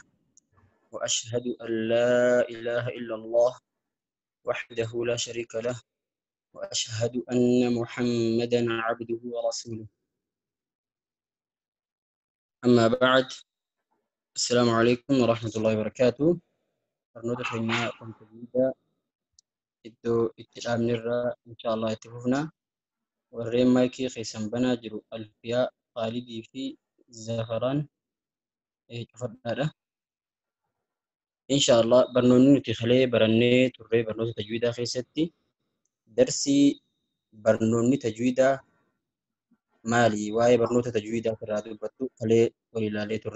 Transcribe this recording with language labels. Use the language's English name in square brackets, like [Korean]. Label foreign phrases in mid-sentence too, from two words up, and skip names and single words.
[Arabic] وأشهد أن لا إله إلا الله وحده لا شريك له، وأشهد أن محمدا عبده ورسوله. أما بعد، السلام عليكم ورحمة الله وبركاته. برنامج كنا كنت [Oromo] iddoo itti dhaabni irraa inshaallah itti fufna. Warreen maayikii keessan banaa jiru Alfiyaa, Khaalidii fi Zafaraan cufadhaadha. Inshaallah barnoonni nuti kalee barannee turree barnoota tajwiidaa keessatti darsii barnoonni tajwiidaa maali, waa'ee barnoota tajwiidaa irraa dubbattu kalee wal ilaalee turre.